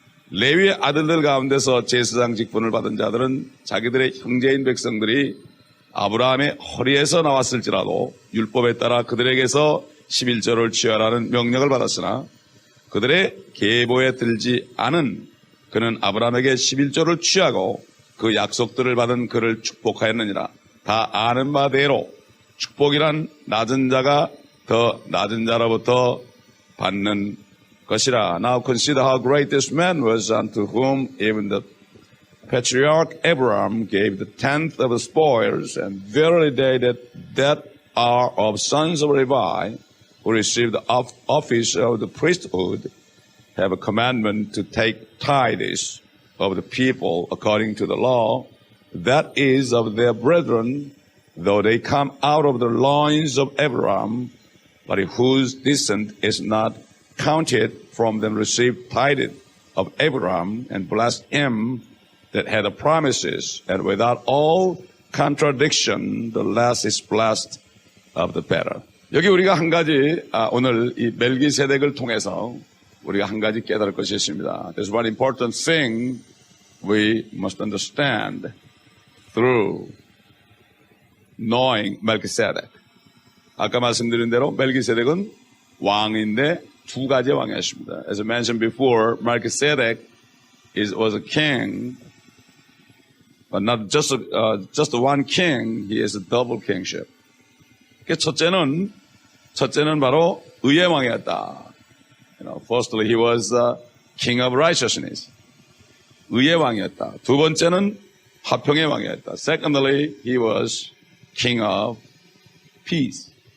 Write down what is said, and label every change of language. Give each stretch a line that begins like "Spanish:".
Korean: 레위의 아들들 가운데서 제사장 직분을 받은 자들은 자기들의 형제인 백성들이 아브라함의 허리에서 나왔을지라도 율법에 따라 그들에게서 11조를 취하라는 명령을 받았으나 그들의 계보에 들지 않은 그는 아브라함에게 11조를 취하고 그 약속들을 받은 그를 축복하였느니라. 다 아는 바대로 축복이란 낮은 자가 더 낮은 자로부터 받는 것이라.
English: Now consider how great this man was, unto whom even the patriarch Abraham gave the tenth of the spoils, and verily they that are of sons of Levi, who received the office of the priesthood, have a commandment to take tithes of the people according to the law, that is of their brethren, though they come out of the loins of Abraham, but whose descent is not counted from them received tithe of Abraham, and blessed him that had the promises, and without all contradiction, the less is blessed of the better.
Korean: 여기 우리가 한 가지 오늘 이 멜기세덱을 통해서 우리가 한 가지 깨달을 것이 있습니다.
English: There's one important thing we must understand through knowing Melchizedek.
Korean: 아까 말씀드린 대로 멜기세덱은 왕인데 두 가지 왕이었습니다.
English: As I mentioned before, Melchizedek was a king, but not just one king. He is a double kingship.
Korean: 첫째는 바로 의의 왕이었다.
English: Firstly, he was king of righteousness.
Korean: 의의 왕이었다. 두 번째는 화평의 왕이었다.
English: Secondly, he was king of peace.